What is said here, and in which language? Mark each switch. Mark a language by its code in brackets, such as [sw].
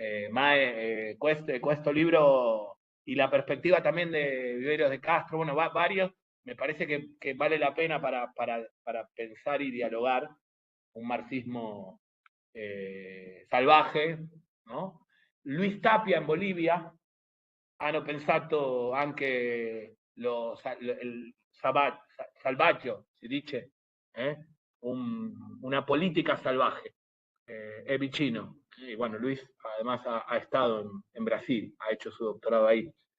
[es] Ma questo libro y la perspectiva también de Viveros de Castro, bueno, varios, me parece que vale la pena para pensar y dialogar un marxismo salvaje, no? [it] Luis Tapia in Bolivia hanno pensato anche il salvaggio, si dice, una política salvaje, es vicino. [es] Y bueno, Luis además ha estado en Brasil, ha hecho su doctorado ahí.